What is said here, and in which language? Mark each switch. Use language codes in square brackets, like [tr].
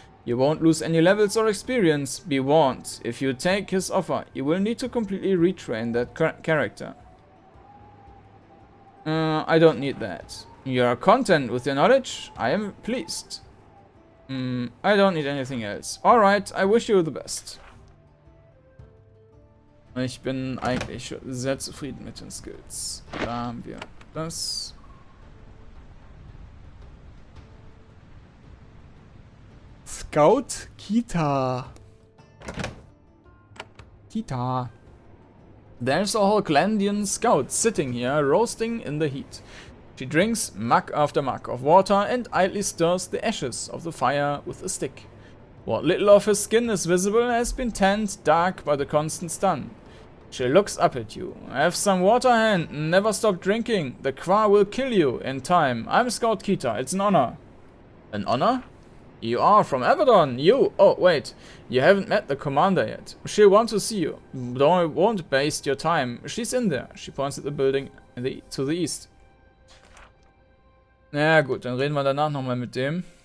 [en] You won't lose any levels or experience. Be warned, if you take his offer, you will need to completely retrain that character. I don't need that. You are content with your knowledge? I am pleased. I don't need anything else. Alright, I wish you the best. [de] Ich bin eigentlich sehr zufrieden mit den Skills. Da haben wir das. Scout Kita. Kita. [en] There's a Hulklandian scout sitting here, roasting in the heat. She drinks mug after mug of water and idly stirs the ashes of the fire with a stick. What little of her skin is visible has been tanned dark by the constant sun. She looks up at you. Have some water, hand. Never stop drinking. The Qua will kill you in time. I'm Scout Kita. It's an honor. An honor? You are from Avadon. You. Oh, wait. You haven't met the commander yet. She'll want to see you. Won't waste your time. She's in there. She points at the building to the east. [de] Na gut, dann reden wir danach nochmal mit dem.